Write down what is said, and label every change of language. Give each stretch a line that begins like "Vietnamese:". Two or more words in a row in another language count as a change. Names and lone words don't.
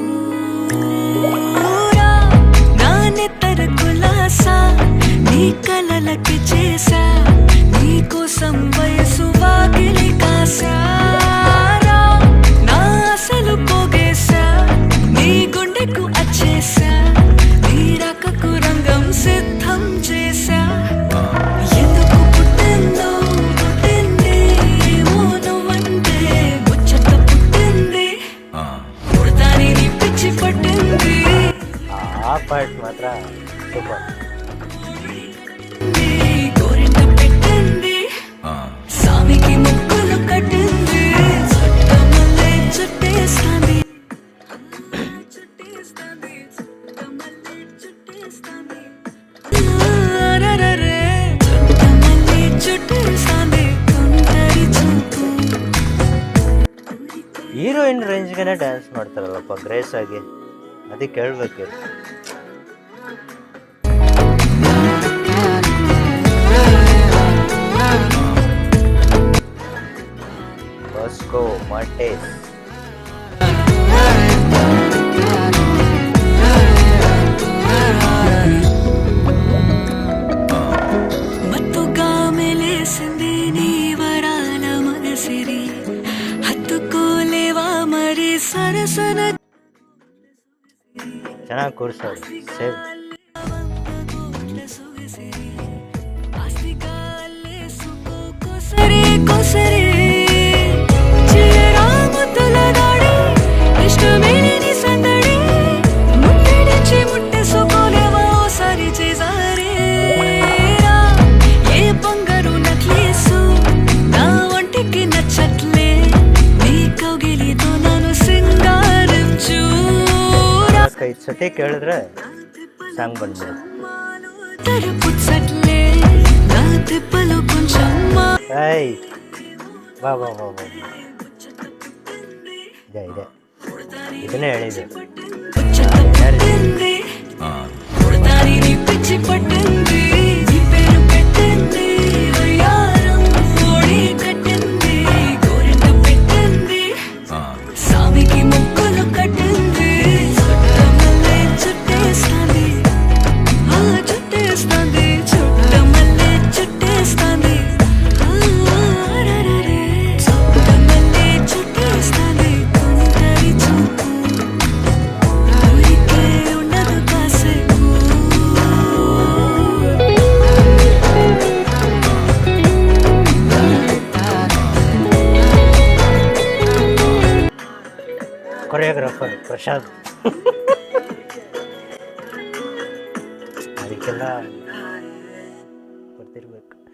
Telugu: నా నెత్తర కులాసా నీ కలలకి చేసా, నీ కోసం వయసు వాకిలి కాసా, అసలు పోగేశా నీ గుండెకు అచ్చేసా, నీ రకకు రంగం సిద్ధం చేశా. ఎందుకు పుట్టిందో పుట్టింది, ఏమో నువ్వంటే ముచ్చట పుట్టింది, పుడతాని నీ పిచ్చి పట్టింది.
Kannada: ಆ ಪಾರ್ಟ್ ಮಾತ್ರ ಸೂಪರ್.
Telugu: గోరింట పెట్టింది సామికి ముక్కులు కట్టింది చుట్టమల్లే చుట్టేస్తాంది చుట్టేస్తాంది చుట్టమల్లే చుట్టేస్తాంది అరరరే చుట్టమల్లే చుట్టేస్తాంది తుంటరి చూపు
Kannada: ಹೀರೋಯಿನ್ ರೇಂಜ್ಗೆ ಡ್ಯಾನ್ಸ್ ಮಾಡ್ತಾರಲ್ಲಪ್ಪ ಗ್ರೇಸ್ ಆಗಿ, ಅದಕ್ಕೆ ಹೇಳ್ಬೇಕು. ಬಾಸ್ಕೋ ಮಾರ್ಟೇಸ್.
Telugu: మత్తుగా మెలేసింది నీ వరాల మనసిరి హత్తుకోలేవా మరి సరసన
Kannada: ಚೆನ್ನಾಗಿ ಕೂರಿಸೋದು ಸೇವ್.
Telugu: కొసరే కొసరే చిరాముతుల దాడి ఇష్టమేని సందడి ముట్టడించి ముట్టేసుకోలేవా ఓసారి చేసారే ఏ బంగారు నక్లేసు నా ఒంటికి నచ్చట్లే నీ కౌగిలితో నన్ను సింగారించు
Kannada: 5 ಸತಿ ಕೇಳಿದ್ರೆ ಸಾಂಗ್ ಬಂದ್ಬಿಡುತ್ತೆ.
Telugu: తరుపుచ్చట్లే నా తిప్పలు కొంచెం
Kannada: ಏಯ್ ಬಾ ಬಾ ಬಾ ಬಾ. ಇದೆ ಇದೆ, ಇದನ್ನೇ ಹೇಳಿದೆ.
Telugu: పట్టింది పుడతాని పిచ్చి పట్టింది నీ పేరు పెట్టింది వయ్యారం ఓడి కట్టింది గోరింట పెట్టింది సామికి ముక్కులు కట్టింది చుట్టమల్లే చుట్టేస్తాంది చుట్టేస్తాంది చుట్టమల్లే చుట్టేస్తాంది అరరరే చుట్టమల్లే చుట్టేస్తాంది తుంటరి చూపు ఊరికే ఉండదు కాసేపు
Kannada: ಕೊರಿಯೋಗ್ರಾಫರ್ ಪ್ರಶಾಂತ್. ಅದಕ್ಕೆಲ್ಲ ಗೊತ್ತಿರ್ಬೇಕು.